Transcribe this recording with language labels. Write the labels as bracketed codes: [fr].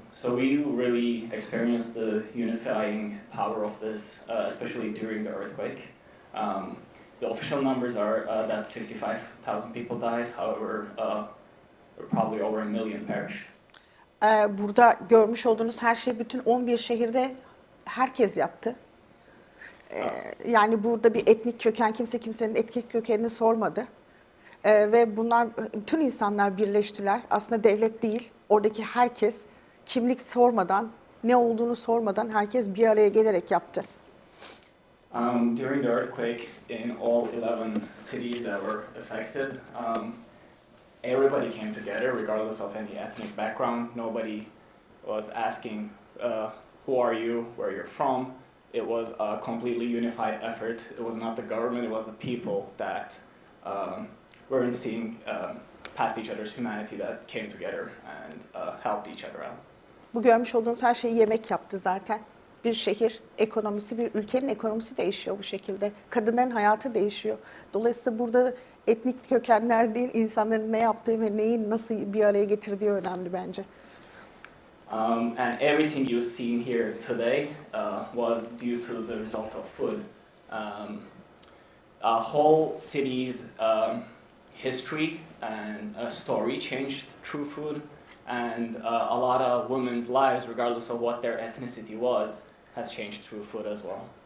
[en] So we really experienced the unifying power of this, especially during the earthquake. The official numbers are that 55,000 people died. However, probably over a million perished. [tr] Burada görmüş olduğunuz her şey bütün 11 şehirde herkes yaptı. Yani burada bir etnik köken, kimse kimsenin etnik kökenini sormadı. Ve bunlar, bütün insanlar birleştiler. Aslında devlet değil, oradaki herkes kimlik sormadan, ne olduğunu sormadan herkes bir araya gelerek yaptı. [en] During the earthquake, in all 11 cities that were affected, everybody came together, regardless of any ethnic background. Nobody was asking, who are you, where you're from. It was a completely unified effort. It was not the government, it was the people that weren't seeing past each other's humanity that came together and helped each other out. [tr] Bu görmüş olduğunuz her şeyi yemek yaptı zaten. Bir şehir ekonomisi, bir ülkenin ekonomisi değişiyor bu şekilde. Kadınların hayatı değişiyor. Dolayısıyla burada etnik kökenler değil, insanların ne yaptığı ve neyi nasıl bir araya getirdiği önemli bence. [en] And everything you've seen here today was due to the result of food. A whole city's history and story changed through food, and a lot of women's lives, regardless of what their ethnicity was, has changed through food as well.